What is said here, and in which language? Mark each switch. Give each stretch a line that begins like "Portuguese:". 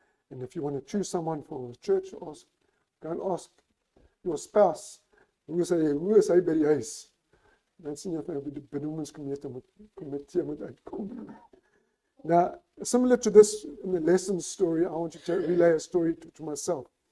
English: And if you want to choose someone for the church, go and ask your spouse,
Afrikaans: hoe is hy by die huis? Dan sien jy of hy by die benoemingskomitee moet uitkom.
English: Now, similar to this in the lesson story, I want you to relay a story to myself.